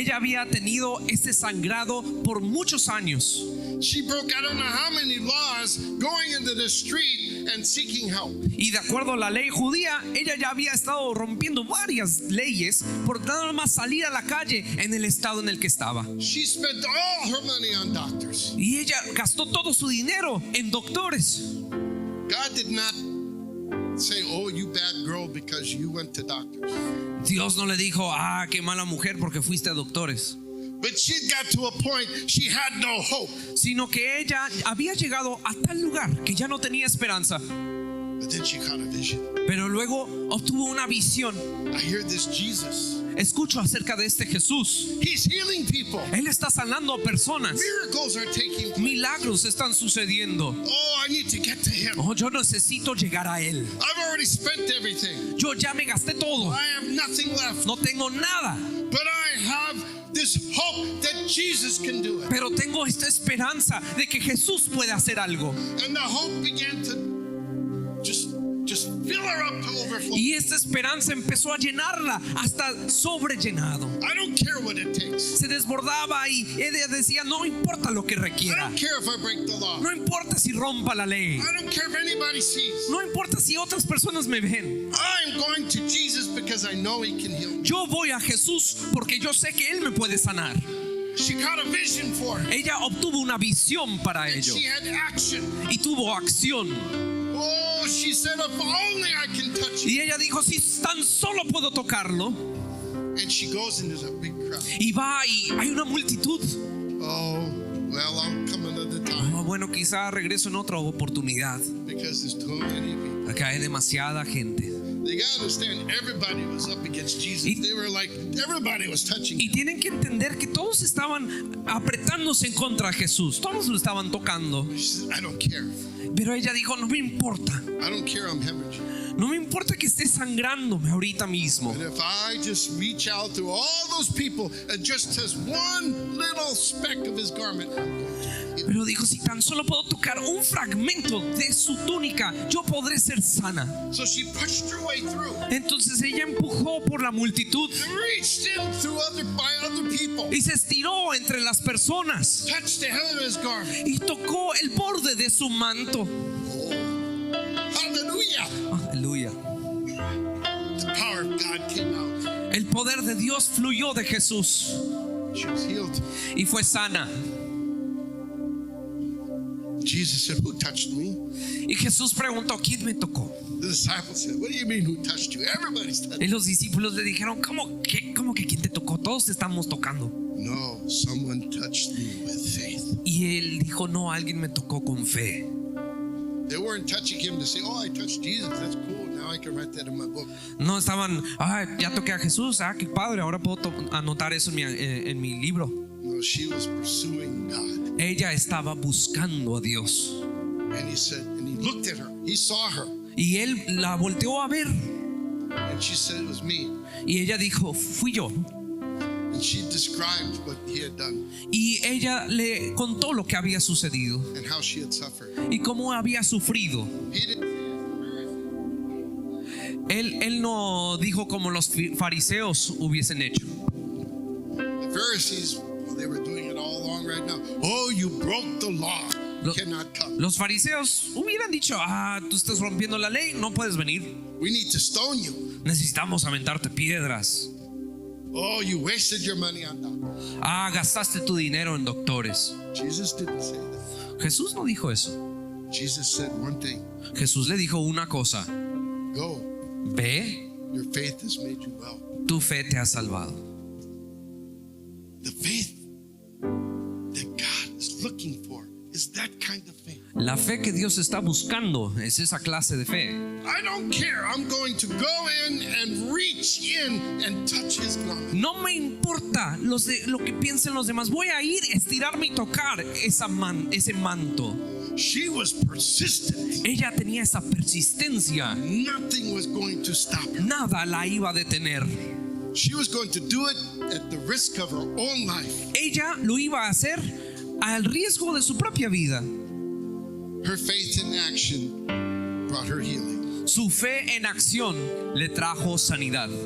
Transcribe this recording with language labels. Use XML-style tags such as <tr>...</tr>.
<es>Ella había tenido este sangrado por muchos años.</es> <en>She broke I don't know how many laws going into the street and seeking help.</en> <es>Y de acuerdo a la ley judía, ella ya había estado rompiendo varias leyes por nada más salir a la calle en el estado en el que estaba.</es> <en>She spent all her money on doctors.</en> <es>Y ella gastó todo su dinero en doctores.</es> <en>God did not say, oh, you bad girl, because you went to doctors.</en> <es>Dios no le dijo, qué mala mujer porque fuiste a doctores.</es> <en>But she got to a point she had no hope.</en> <es>Sino que ella había llegado a tal lugar que ya no tenía esperanza.</es> <en>But then she caught a vision.</en> <es>Pero luego obtuvo una visión.</es> <en>I hear this Jesus.</en> <es>Escucho acerca de este Jesús.</es> <en>He's healing people.</en> <es>Él está sanando a personas.</es> <en>Miracles are taking place.</en> <es>Milagros están sucediendo.</es> <en>Oh, I need to get to him.</en> <es>Oh, yo necesito llegar a él.</es> <en>I've already spent everything.</en> <es>Yo ya me gasté todo.</es> <en>I have nothing left.</en> <es>No tengo nada.</es> <en>But I have this hope that Jesus can do it.</en> <es>Pero tengo esta esperanza de que Jesús puede hacer algo.</es> <en>And the hope began to just fill her up to overflow.</en> <es>Y esta esperanza empezó a llenarla hasta sobrellenado.</es> <en>I don't care what it takes.</en> <es>Se desbordaba y ella decía, no importa lo que</es> <en>I</en> <es>requiera.</es> <en>don't care if I break the law.</en> <es>No importa si rompa la ley.</es> <en>I don't care if anybody sees.</en> <es>No importa si otras personas me ven.</es> <en>I'm going to Jesus because I know he can heal me.</en> <es>Yo voy a Jesús porque yo sé que Él me puede sanar.</es> <en>She got a vision for it.</en> <es>Ella obtuvo una visión para</es> <en>And</en> <es>ello</es> <en>she had action.</en> <es>y tuvo acción.</es> <en>Oh, she said, if only I can touch it.</en> <es>Y ella dijo, si tan solo puedo tocarlo.</es> <en>And she goes into the big crowd.</en> <es>Y va y hay una multitud.</es> <en>Oh, well, I'll come another time</en> <es>Oh, bueno, quizá regreso en otra oportunidad.</es> <en>because there's too many people.</en> <es>Porque hay demasiada gente.</es> <en>They gotta understand, everybody was up against Jesus.</en> <es>Y-</es> <en>They were like, everybody was touching</en> <es>Y</es> <en>him.</en> <es>tienen que entender que todos estaban apretándose en contra de Jesús. Todos lo estaban tocando.</es> <en>She said, I don't care.</en> <es>Pero ella dijo, no me importa.</es> <en>I don't care I'm hemorrhaging.</en> <es>No me importa que esté sangrándome ahorita mismo.</es> <en>And if I just reach out through all those people and just touch one little speck of his garment, I'm going to heal.</en> <es>Pero dijo, si tan solo puedo tocar un fragmento de su túnica, yo podré ser sana.</es> <en>So she pushed her way through</en> <es>Entonces ella empujó por la multitud</es> <en>and reached in through by other people,</en> <es>y se estiró entre las personas</es> <en>touched the hem of his garment.</en> <es>y tocó el borde de su manto.</es> <en>Hallelujah.</en> <es>Aleluya.</es> <en>The power of God came out.</en> <es>El poder de Dios fluyó de Jesús</es> <en>She was healed.</en> <es>y fue sana.</es> <en>Jesus said, who touched me?</en> <es>Y Jesús preguntó, ¿quién me tocó?</es> <en>The disciples said, what do you mean who touched you? Everybody's touched.</en> <es>Y los discípulos le dijeron, ¿cómo que quién te tocó? Todos te estamos tocando.</es> <en>No, someone touched me with faith.</en> <es>Y él dijo, no, alguien me tocó con fe.</es> <en>They weren't touching him to say, oh, I touched Jesus. That's cool. Now I can write that in my book.</en> <es>No estaban, ya toqué a Jesús, qué padre, ahora puedo anotar eso en mi libro.</es> <en>No, she was pursuing God.</en> <es>Ella estaba buscando a Dios.</es> <en>And he said, and he looked at her. He saw her.</en> <es>Y él la volteó a ver.</es> <en>And she said, it was me.</en> <es>Y ella dijo, fui yo.</es> <en>And she described what he had done</en> <es>Y ella le contó lo que había sucedido</es> <en>and how she had suffered.</en> <es>y cómo había sufrido.</es> <en>He didn't.</en> <es>Él no dijo como los fariseos hubiesen hecho.</es> <en>The Pharisees, well, they were doing it all along right now. Oh, you broke the law. You</en> <es>Lo-</es> <en>cannot come.</en> <es>Los fariseos hubieran dicho, tú estás rompiendo la ley, no puedes venir.</es> <en>We need to stone you.</en> <es>Necesitamos aventarte piedras.</es> <en>Oh, you wasted your money on that.</en> <es>Gastaste tu dinero en doctores.</es> <en>Jesus didn't say that.</en> <es>Jesús no dijo eso.</es> <en>Jesus said one thing.</en> <es>Jesús le dijo una cosa:</es> <en>Go.</en> <es>ve,</es> <en>Your faith has made you well.</en> <es>tu fe te ha salvado.</es> <en>The faith that God is looking for is that kind of faith.</en> <es>La fe que Dios está buscando es esa clase de fe.</es> <en>I don't care. I'm going to go in and reach in and touch his garment.</en> <es>No me importa lo que piensen los demás. Voy a ir, estirarme y tocar ese manto.</es> <en>She was persistent.</en> <es>Ella tenía esa persistencia.</es> <en>Nothing was going to stop her.</en> <es>Nada la iba a detener.</es> <en>She was going to do it at the risk of her own life.</en> <es>Ella lo iba a hacer al riesgo de su propia vida.</es> <en>Her faith in action brought her healing.</en> <es>Su fe en acción le trajo sanidad.</es>